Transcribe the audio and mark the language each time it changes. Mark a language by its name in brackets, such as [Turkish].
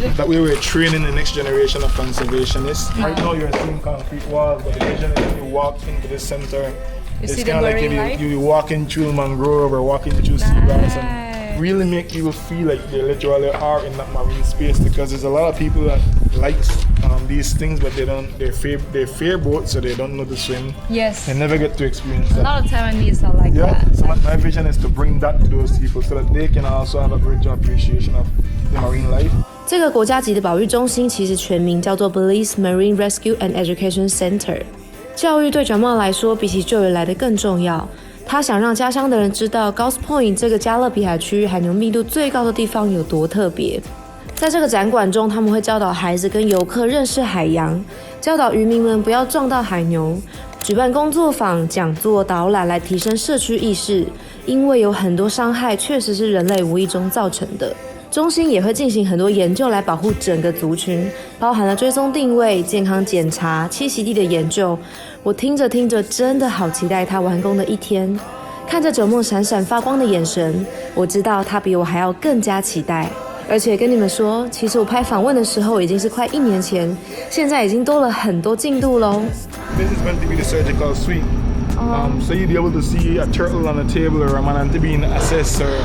[English] That way we're training the next generation of conservationists. Right now you're seeing concrete walls, but the vision is when you walk into the center, it's kind of like you walking through mangrove or walking through seagrass and really make you feel like they literally are in that marine space, because there's a lot of people that likes these things, but they fear boats, so they don't know to swim. Yes. They never get to experience that. A lot of Taiwanese are like that. So my vision is to bring that to those people so that they can also have a greater appreciation of the marine life. [Chinese] 這個國家級的保育中心其實全名叫做 Belize Marine Rescue and Education Center。教育對Jomo來說比起救援來得更重要。他想讓家鄉的人知道 Grosse Pointe 這個加勒比海區域海牛密度最高的地方有多特別。在這個展館中，他們會教導孩子跟遊客認識海洋，教導漁民們不要撞到海牛，舉辦工作坊、講座、導覽來提升社區意識，因為有很多傷害確實是人類無意中造成的。中心也會進行很多研究來保護整個族群，包含了追蹤定位、健康檢查、棲息地的研究。我聽着聽着，真的好期待它完工的一天。看着九夢閃閃發光的眼神，我知道他比我還要更加期待。而且跟你們說，其實我拍訪問的時候已經是快1年前，現在已經多了很多進度嘍。 [English] This is meant to be the surgical suite. So you'd be able to see a turtle on the table or a manatee being assessed.